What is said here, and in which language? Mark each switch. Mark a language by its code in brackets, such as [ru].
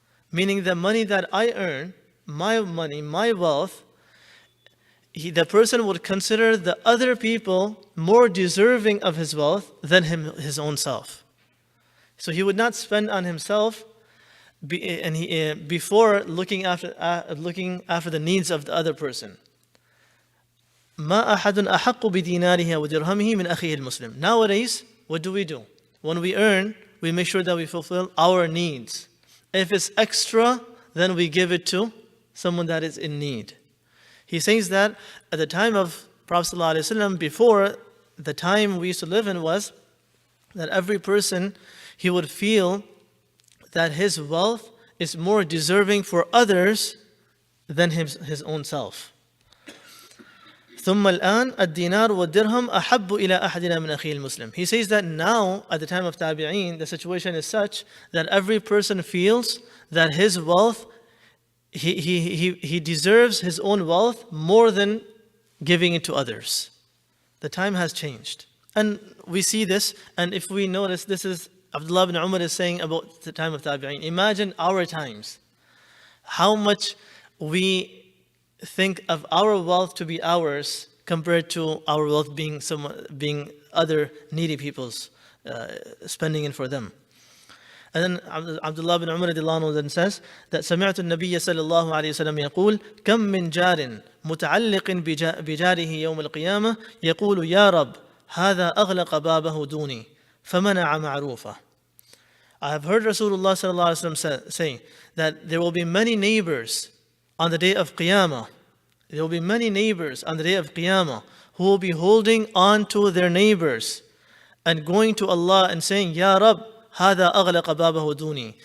[en] Meaning the money that I earn, my money, my wealth, the person would consider the other people more deserving of his wealth than his own self. So he would not spend on himself before looking after the needs of the other person. [ar] ما أحد أحق بديناره ودرهمه من أخيه المسلم. [en] Nowadays, what do? When we earn, we make sure that we fulfill our needs. If it's extra, then we give it to someone that is in need. He says that at the time of Prophet ﷺ, before the time we used to live in, was that every person, he would feel that his wealth is more deserving for others than his own self. [ar] ثم الآن الدينار والدرهم أحب إلى أحدنا من أخيه المسلم. [en] He says that now, at the time of Tabi'een, the situation is such that every person feels that his wealth, he deserves his own wealth more than giving it to others. The time has changed. And we see this, and if we notice, this is Abdullah ibn Umar is saying about the time of Tabi'een. Imagine our times, how much we think of our wealth to be ours compared to our wealth being other needy people's, spending it for them. And then Abdullah bin Umar then says that [ar] سمعت النبي صلى الله عليه وسلم يقول كم من جار متعلق بجاره يوم القيامة يقول يا رب هذا أغلق بابه دوني فمنع معروفه. [en] I have heard Rasulullah صلى الله عليه وسلم say that there will be many neighbors on the day of Qiyamah. There will be many neighbors on the day of Qiyamah who will be holding on to their neighbors and going to Allah and saying, Ya Rab, [ar] هذا أغلق بابه دوني.